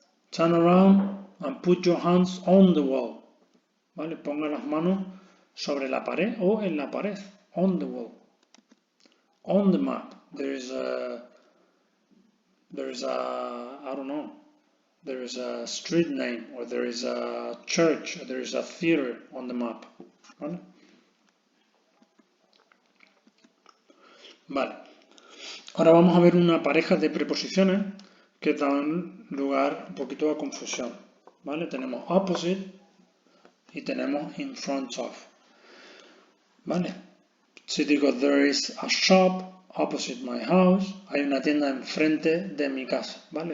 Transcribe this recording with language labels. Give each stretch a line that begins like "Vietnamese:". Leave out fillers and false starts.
English: Turn around and put your hands on the wall,
Spanish: ¿vale? Ponga las manos sobre la pared o en la pared.
English: On the wall. On the map, there is a I don't know, there is a street name, or there is a church, or there is a theater on the map,
Spanish: ¿vale? Vale. Ahora vamos a ver una pareja de preposiciones que dan lugar un poquito a confusión, ¿vale? Tenemos opposite y tenemos in front of, ¿vale? Si digo
English: there is a shop opposite my house,
Spanish: hay una tienda enfrente de mi casa, ¿vale?